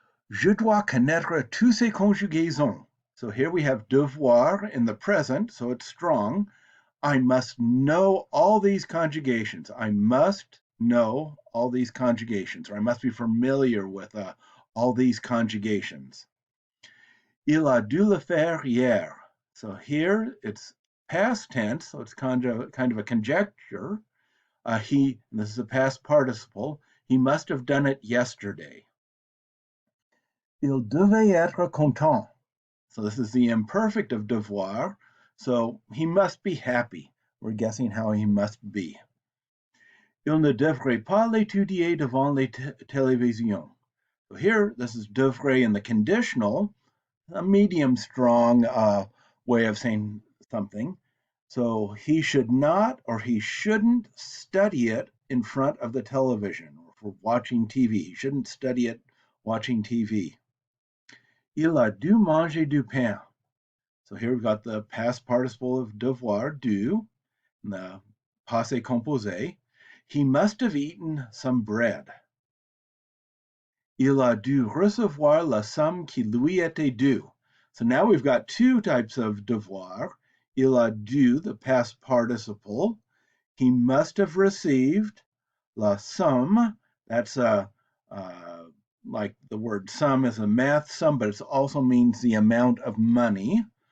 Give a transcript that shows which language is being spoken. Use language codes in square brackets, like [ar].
[fr] Je dois connaître tous ces conjugaisons. [en] So here we have devoir in the present, so it's strong. I must know all these conjugations. I must know all these conjugations, or I must be familiar with all these conjugations. [fr] Il a dû le faire hier. [en] So here it's past tense, so it's kind of a conjecture. And this is a past participle, he must have done it yesterday. [fr] Il devait être content. [en] So this is the imperfect of devoir. So he must be happy. We're guessing how he must be. [fr] Il ne devrait pas l'étudier devant les télévisions. [en] So here, this is devrait in the conditional, a medium strong way of saying something. So he should not or he shouldn't study it in front of the television or for watching TV. He shouldn't study it watching TV. [fr] Il a dû manger du pain. [en] So here we've got the past participle of devoir, dû, and the passé composé. He must have eaten some bread. [fr] Il a dû recevoir la somme qui lui était due. [en] So now we've got two types of devoir. [fr] Il a dû, [en] the past participle. He must have received [fr] la somme. [en] That's like the word sum is a math sum, but it also means the amount of money.